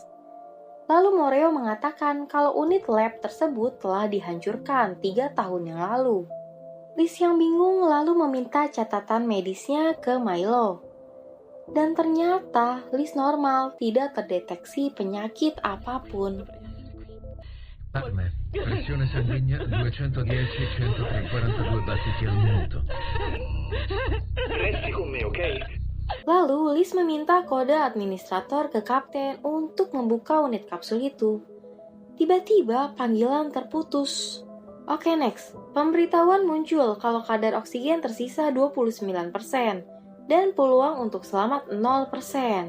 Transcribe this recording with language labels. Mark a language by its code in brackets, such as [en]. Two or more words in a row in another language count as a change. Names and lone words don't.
[id] Lalu Moreo mengatakan kalau unit lab tersebut telah dihancurkan 3 tahun yang lalu. Liz yang bingung lalu meminta catatan medisnya ke Milo. Dan ternyata Liz normal, tidak terdeteksi penyakit apapun. [it] Pressione sanguigna 210/103, 42 battiti al minuto. Resti con me, ok? [id] Lalu Liz meminta kode administrator ke kapten untuk membuka unit kapsul itu. Tiba-tiba panggilan terputus. Oke, next. Pemberitahuan muncul kalau kadar oksigen tersisa 29% dan peluang untuk selamat 0%.